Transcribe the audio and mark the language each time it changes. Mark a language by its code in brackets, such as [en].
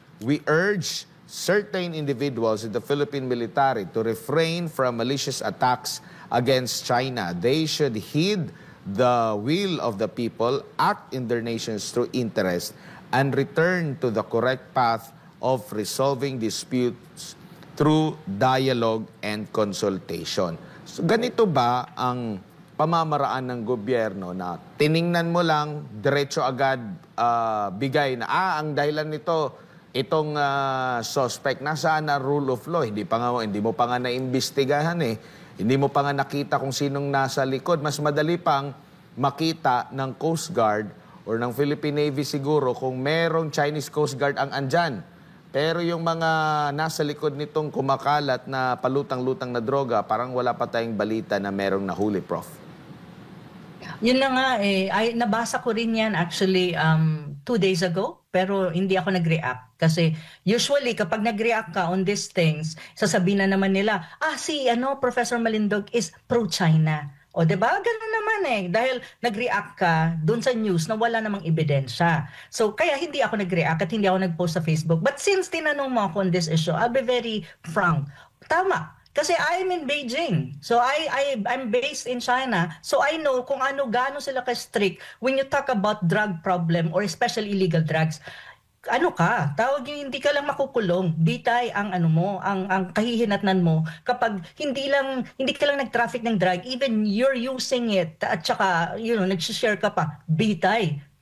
[en] We urge certain individuals in the Philippine military to refrain from malicious attacks against China. They should heed the will of the people, act in their nation's true interest, and return to the correct path of resolving disputes through dialogue and consultation. [tl] So ganito ba ang pamamaraan ng gobyerno na tiningnan mo lang, diretso agad bigay na, ang dahilan nito, itong suspect, nasaan na rule of law? Hindi mo pa nga naimbestigahan eh. Hindi mo pa nga nakita kung sinong nasa likod. Mas madali pang makita ng Coast Guard or ng Philippine Navy siguro kung merong Chinese Coast Guard ang andyan. Pero yung mga nasa likod nitong kumakalat na palutang-lutang na droga, parang wala pa tayong balita na merong nahuli, Prof. Yun na nga eh. Nabasa ko rin yan actually 2 days ago, pero hindi ako nag-react. Kasi usually kapag nag-react ka on these things, sasabihin na naman nila, si Professor Malindog is pro-China. O, diba? Ganun naman eh. Dahil nag-react ka dun sa news na wala namang ebidensya. So, kaya hindi ako nag-react at hindi ako nag-post sa Facebook. [en] But since [tl] tinanong mo ako [en] on this issue, I'll be very frank. Tama. Kasi I'm in Beijing. So, I'm based in China. So, I know [tl] kung gaano sila ka-strict [en] when you talk about drug problem or especially illegal drugs. [tl] Tawag yung hindi ka lang makukulong, bitay ang ang kahihinatnan mo kapag hindi ka lang nag-traffic ng drug, [en] even you're using it [tl] at saka nag-share ka pa, bitay.